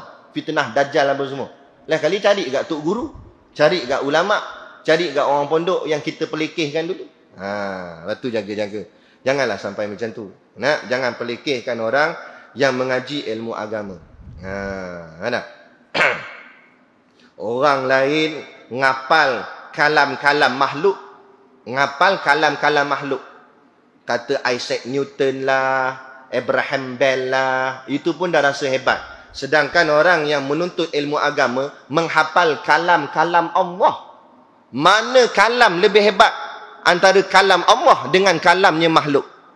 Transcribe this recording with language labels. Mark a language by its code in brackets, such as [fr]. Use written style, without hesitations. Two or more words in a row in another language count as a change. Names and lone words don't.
[ms] Fitnah Dajjal apa semua. Lah kali cari kat tok guru, cari kat ulama, cari kat orang pondok yang kita pelekehkan dulu. Lepas tu jaga-jaga. Janganlah sampai macam tu. Jangan pelekehkan orang yang mengaji ilmu agama. Orang lain ngapal kalam-kalam makhluk. Ngapal kalam-kalam makhluk. Kata Isaac Newton lah, Abraham Bell lah. Itu pun dah rasa hebat. Sedangkan orang yang menuntut ilmu agama menghafal kalam-kalam Allah. Mana kalam lebih hebat antara kalam Allah dengan kalamnya makhluk?